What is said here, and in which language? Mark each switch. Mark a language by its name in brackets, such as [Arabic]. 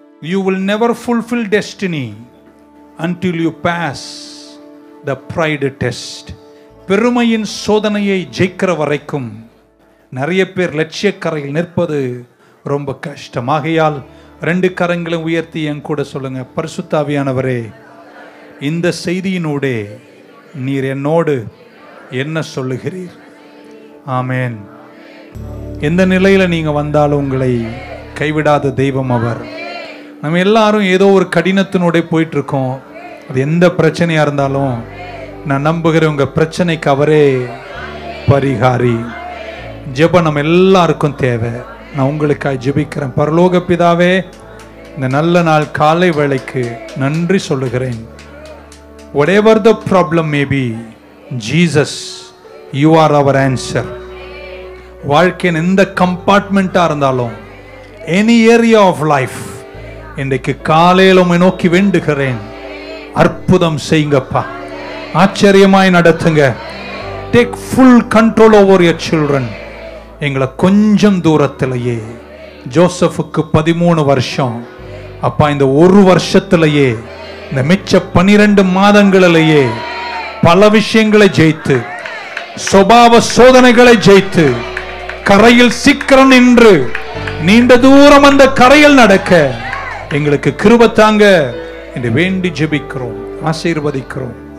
[English] You will never fulfill destiny until you pass the pride test. [Tamil] பெருமையின் சோதனையை ஜெயிக்கிற வரைக்கும் நிறைய பேர் லட்சியக்கரையில் நிற்பது ரொம்ப கஷ்டம். ஆகையால் 2 கரங்களை உயர்த்தி என் கூட சொல்லுங்க, பரிசுத்த ஆவியானவரே, இந்த செய்தியினூடே நீர் என்னோடு என்ன சொல்லுகிறீர்? ஆமென். எந்த நிலையில நீங்க வந்தாலும் உங்களை கைவிடாத தெய்வம் அவர். நம்ம எல்லாரும் ஏதோ ஒரு கடினத்தினோட போயிட்டு இருக்கோம். அது எந்த பிரச்சனையா இருந்தாலும் நான் நம்புகிறேன் உங்க பிரச்சனைக்கு அவரே பரிகாரி. ஜெபம் நம்ம எல்லாருக்கும் தேவை. நான் உங்களுக்காக ஜெபிக்கிறேன். பரலோக பிதாவே, இந்த நல்ல நாள் காலை வேளைக்கு நன்றி சொல்லுகிறேன். [English] whatever the problem may be, Jesus, you are our answer. [Tamil] வாழ்க்கையின் எந்த கம்பார்ட்மெண்ட்டாக இருந்தாலும், [English] any area of life, [Tamil] இன்றைக்கு காலையில் உம்மை நோக்கி வேண்டுகிறேன். அற்புதம் செய்யுங்கப்பா, ஆச்சரியமாய் நடத்துங்க. [English] Take full control over your children. [Tamil] எங்களை கொஞ்சம் தூரத்திலேயே, ஜோசப்புக்கு 13 வருஷம், அப்பா இந்த ஒரு வருஷத்திலேயே, இந்த மிச்ச 12 மாதங்களிலேயே பல விஷயங்களை ஜெயித்து, சுபாவ சோதனைகளை ஜெயித்து, கரையில் சீக்கிரம் நின்று நீண்ட தூரம் அந்த கரையில் நடக்க எங்களுக்கு கிருபை தாங்க என்று வேண்டி ஜெபிக்கிறோம், ஆசீர்வதிக்கிறோம்.